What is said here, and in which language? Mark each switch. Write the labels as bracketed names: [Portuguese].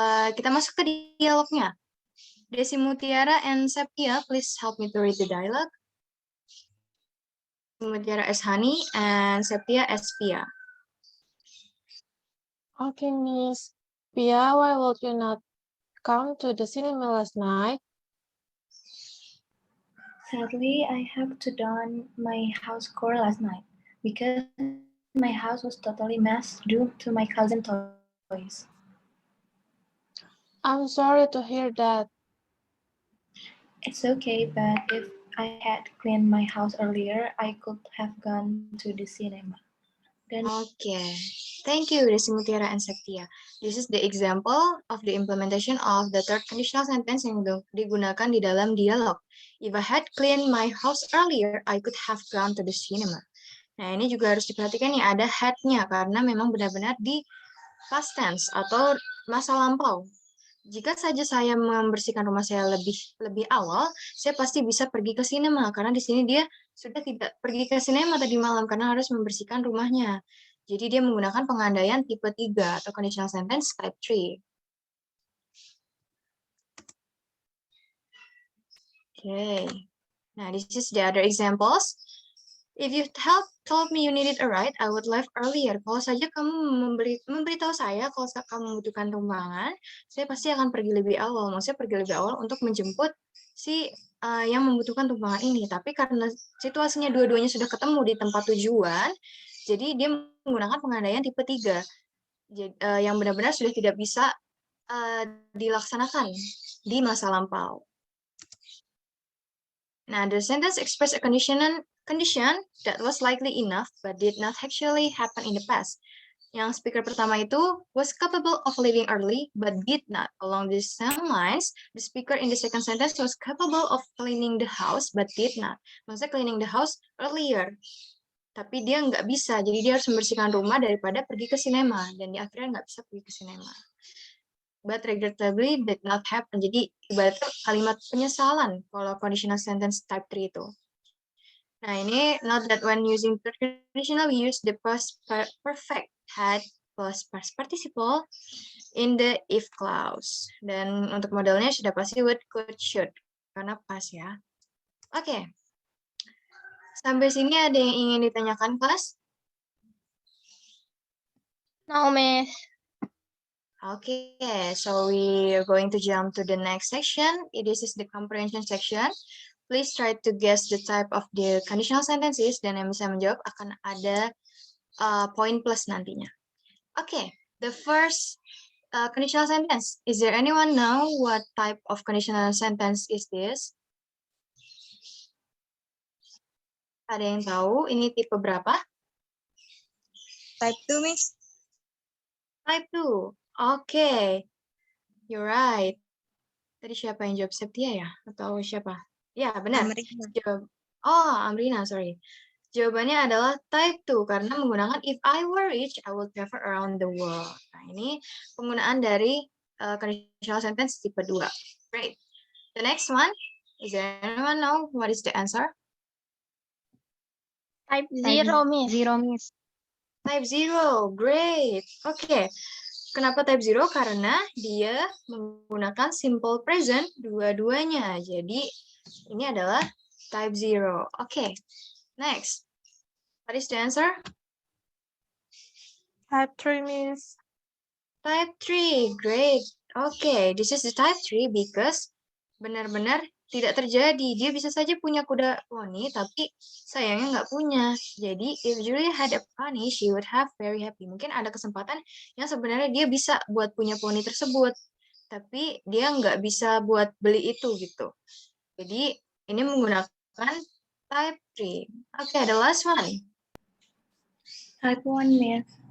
[Indonesian] Kita masuk ke dialognya. [English] Desi Mutiara and Septia, please help me to read the dialogue. Mutiara as Hani and Septia as Pia. Okay, Miss. Pia, why would you not come to the cinema last night? Sadly, I have to don my house chore last night because my house was totally messed due to my cousin's toys. I'm sorry to hear that. It's okay, but if I had cleaned my house earlier, I could have gone to the cinema. Okay, thank you, Desi Mutiara and Septia. This is the example of the implementation of the third conditional sentence [Indonesian] yang digunakan di dalam dialog. [English] If I had cleaned my house earlier, I could have gone to the cinema. [Indonesian] Nah, ini juga harus diperhatikan ya, ada had-nya, karena memang benar-benar di past tense atau masa lampau. Jika saja saya membersihkan rumah saya lebih awal, saya pasti bisa pergi ke sinema, karena di sini dia sudah tidak pergi ke sinema tadi malam karena harus membersihkan rumahnya. Jadi dia menggunakan pengandaian tipe 3 atau conditional sentence type 3. [English] Okay. Now, this is the other examples. If you told me you needed a ride, I would leave earlier. [Indonesian] Kalau saja kamu memberitahu saya kalau kamu membutuhkan tumpangan, saya pasti akan pergi lebih awal. Maksudnya pergi lebih awal untuk menjemput si yang membutuhkan tumpangan ini. Tapi karena situasinya dua-duanya sudah ketemu di tempat tujuan, jadi dia menggunakan pengandaian tipe 3. Yang benar-benar sudah tidak bisa dilaksanakan di masa lampau. [English] Now, the sentence express a condition that was likely enough but did not actually happen in the past. [Indonesian] Yang speaker pertama itu [English] was capable of leaving early but did not. Along the same lines, the speaker in the second sentence was capable of cleaning the house but did not. Maksudnya cleaning the house earlier. [Indonesian] Tapi dia nggak bisa, jadi dia harus membersihkan rumah daripada pergi ke sinema. Dan dia akhirnya nggak bisa pergi ke sinema. [English] But regrettably did not happen. [Indonesian] Jadi ibaratnya kalimat penyesalan kalau conditional sentence type 3 itu. Nah ini, [English] note that when using third conditional, we use the past perfect had plus past participle in the if clause. [Indonesian] Dan untuk modelnya sudah pasti would, could, should. Karena pas ya. Oke. Sampai sini ada yang ingin ditanyakan, kelas? [English] No, Miss. Okay, so we are going to jump to the next section. This is the comprehension section. Please try to guess the type of the conditional sentences, [Indonesian] dan yang bisa menjawab akan ada poin plus nantinya. [English] Okay, the first conditional sentence. Is there anyone know what type of conditional sentence is this? [Indonesian] Ada yang tahu ini tipe berapa? [English] Type 2, Miss. Type 2. Okay, you're right. [Indonesian] Tadi siapa yang jawab, Septia ya? Atau siapa? Ya, benar. Amrina, sorry. Jawabannya adalah type 2, karena menggunakan [English] if I were rich, I would travel around the world. [Indonesian] Nah, ini penggunaan dari conditional sentence tipe 2. [English] Great. The next one, is there anyone know what is the answer? Type 0, Miss. 0, Miss. Type 0, great. Okay. Kenapa type 0? [Indonesian] Karena dia menggunakan simple present dua-duanya. Jadi ini adalah type 0. [English] Okay. Next. What is the answer? Type 3, Miss. Type 3. Great. Okay. This is the type 3 because [Indonesian] benar-benar tidak terjadi. Dia bisa saja punya kuda poni, tapi sayangnya nggak punya. [English] Jadi, if Julia had a pony, she would have very happy. [Indonesian] Mungkin ada kesempatan yang sebenarnya dia bisa buat punya poni tersebut, tapi dia nggak bisa buat beli itu gitu. Jadi, ini menggunakan type 3. [English] Okay, the last one. Type 1, Miss.